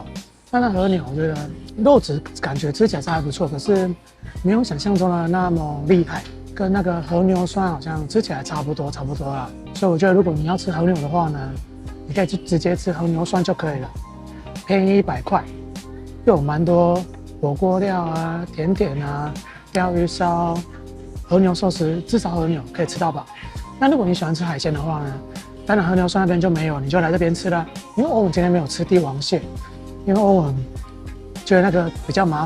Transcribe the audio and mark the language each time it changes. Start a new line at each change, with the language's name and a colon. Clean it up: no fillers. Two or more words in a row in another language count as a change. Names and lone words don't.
Chinese: 那和牛我覺得肉質感覺吃起來是還不錯，可是沒有想象中的那麼厲害，跟那個和牛涮好像吃起來差不多啦。所以我覺得如果你要吃和牛的話呢，你可以就直接吃和牛涮就可以了，便宜100 塊，又有蠻多火鍋料啊、甜點啊、鯛魚燒、和牛壽司，至少和牛可以吃到飽。那如果你喜歡吃海鮮的話呢，當然和牛涮那邊就沒有，你就來這邊吃了。因為歐文今天沒有吃帝王蟹，因為歐文覺得那個比較麻煩。